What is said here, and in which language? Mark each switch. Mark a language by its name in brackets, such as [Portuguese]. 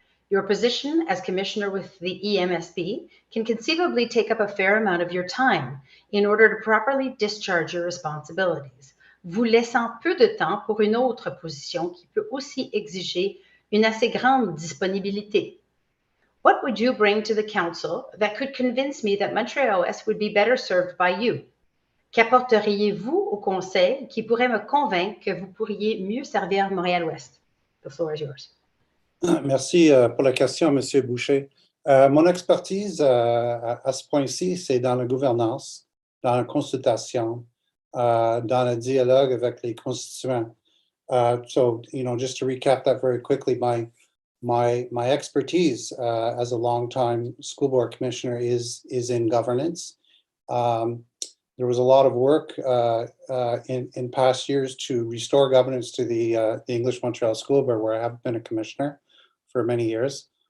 [English] Your position as commissioner with the EMSB can conceivably take up a fair amount of your time in order to properly discharge your responsibilities, [French] vous laissant peu de temps pour une autre position qui peut aussi exiger une assez grande disponibilité. [English] What would you bring to the council that could convince me that Montréal-Ouest would be better served by you? [French] Qu'apporteriez-vous au conseil qui pourrait me convaincre que vous pourriez mieux servir Montréal-Ouest? [English] The floor is yours. [French] Merci pour la question, Monsieur Boucher. Mon expertise à ce point-ci, c'est dans la gouvernance, dans la consultation, dans le dialogue avec les constituants. [English] So, just to recap that very quickly, my expertise as a longtime school board commissioner is in governance. There was a lot of work in past years to restore governance to the English Montreal School Board, where I have been a commissioner for many years.